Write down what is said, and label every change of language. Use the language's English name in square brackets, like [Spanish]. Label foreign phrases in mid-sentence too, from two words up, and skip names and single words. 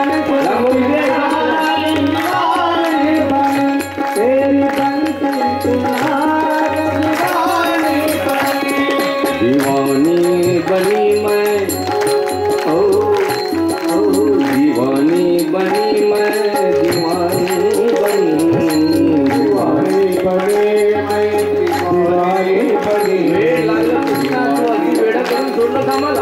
[Hindi] दीवानी बनी मैं, ओ दीवानी बनी मैं, दीवानी बनी, दीवानी बनी मैं, दीवानी बनी. [Marathi] वेळ लागला कृष्णा, तू अगदी वेडा करून सोडलं का मला.